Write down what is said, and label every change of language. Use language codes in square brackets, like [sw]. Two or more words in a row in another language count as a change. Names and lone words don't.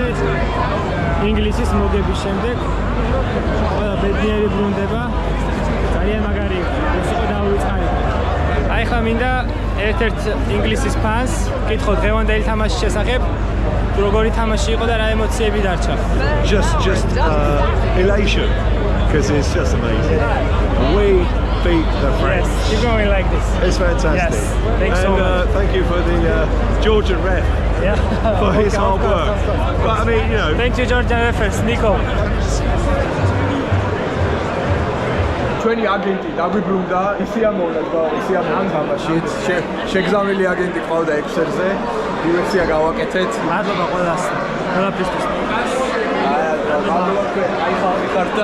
[ka] ინგლისის მოგების შემდეგ ყველა ბედნიერი ბრუნდება. ძალიან მაგარი იყო. ეს იყო დავიწყარი. აი ხა მინდა ერთ-ერთ ინგლისის ფანს კითხო დღევანდელი თამაშის შესახებ. როგორი თამაში იყო და რა ემოციები დარჩა. [en] Just elation, because it's just amazing. We beat the French. Yes, keep going like this. It's fantastic. Yes, thanks so much. Thank you for the Georgian ref Yeah. for his hard work. But I mean, you know, Thank you, Georgian reference, Nico. [ka] ჩვენი აგენტი დაგვიბრუნდა, ისია მოვიდა, ისია თამაში. შეგზავნილი აგენტი ყავდა ექსელზე. დივერსია გავაკეთეთ. მადლობა ყველას. ყველაფრისთვის. აი ხალხი ხარდა.